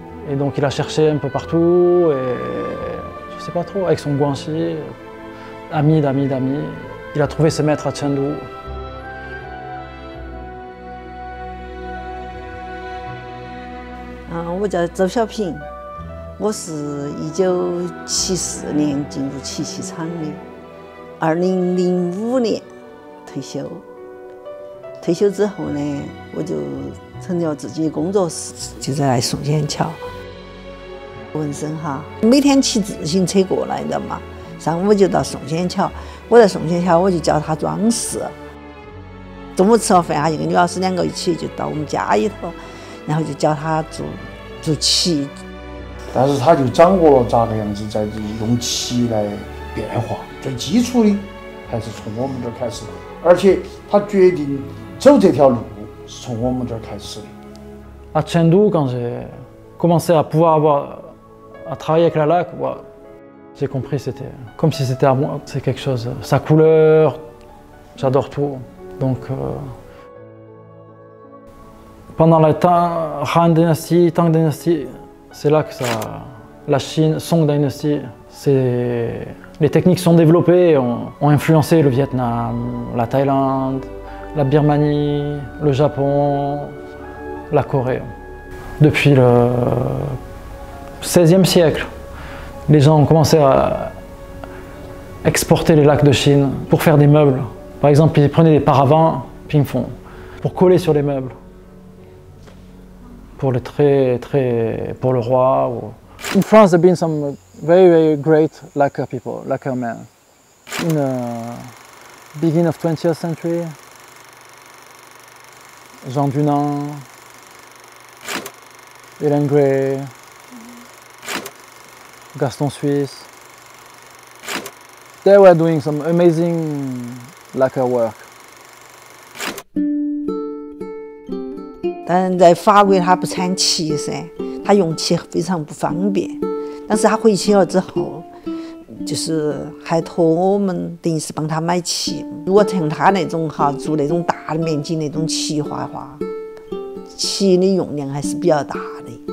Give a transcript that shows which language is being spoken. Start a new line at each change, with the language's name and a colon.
French: Et donc, il a cherché un peu partout, et je sais pas trop, avec son guanxi, ami d'amis d'amis, il a trouvé ce maître à Chengdu. Je m'appelle Zhou Xiaoping. Je suis
Chinese: 1974年进入漆器厂的，2005年退休。退休之后呢，我就成立了自己的工作室，就在宋仙桥。纹身哈，每天骑自行车过来的嘛，上午就到宋仙桥，我在宋仙桥我就教他装饰。中午吃了饭，他就跟女老师2个一起就到我们家里头，然后就教他做漆。但是他就掌握了咋个样子在用漆来变化，最基础的还是从我们这儿开始的，而且他决定走这条路是从我们这儿开始的。
French: À Chengdu, quand j'ai commencé à pouvoir à travailler avec la laque, j'ai compris c'était comme si c'était à moi, c'est quelque chose, sa couleur, j'adore tout. Donc pendant la Han dynastie, Tang dynastie, c'est là que la Chine, Song dynastie, les techniques sont développées, ont influencé le Vietnam, la Thaïlande, la Birmanie, le Japon, la Corée. Depuis le XVIe siècle, les gens ont commencé à exporter les laques de Chine pour faire des meubles. Par exemple, ils prenaient des paravents, puis ils font pour coller sur les meubles. Pour le pour le roi.
English: In France, there have been some very, very great lacquer people, lacquer men. In the beginning of 20th century, Jean Dunant, Hélène Gray, Gaston Suisse. They were doing some amazing lacquer work.
Chinese: 但在法国他不产漆噻，他用漆非常不方便。但是他回去了之后，就是还托我们等于是帮他买漆。如果像他那种做那种大面积那种漆画的话，漆的用量还是比较大的。